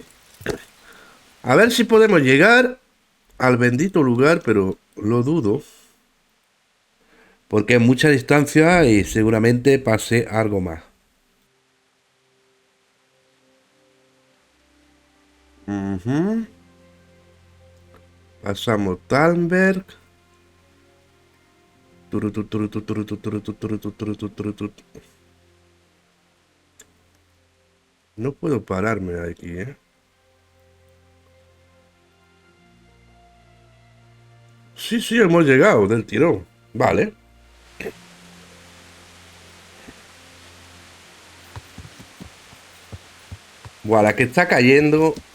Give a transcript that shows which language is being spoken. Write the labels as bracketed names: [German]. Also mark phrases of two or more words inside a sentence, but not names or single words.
[Spanish] A ver si podemos llegar al bendito lugar, pero lo dudo. Porque es mucha distancia y seguramente pase algo más. Ujú. Pasamos Talberg. Turutu, turutu, turutu, turutu, turutu, turutu, turutu. No puedo pararme aquí, ¿eh? Sí, sí, hemos llegado del tirón. Vale. Buah, la que está cayendo.